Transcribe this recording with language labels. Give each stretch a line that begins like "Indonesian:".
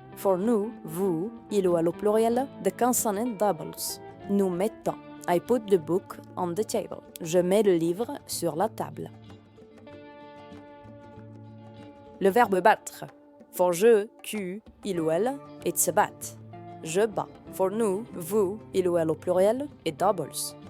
English: For
French: nous, vous, il ou elle au pluriel,
English: the consonant doubles.
French: Nous mettons.
English: I put the book on the table.
French: Je mets le livre sur la table. Le verbe battre.
English: For je, tu, il ou elle, it's a bat.
French: Je bats.
English: For
French: nous, vous, il ou elle au pluriel,
English: it doubles.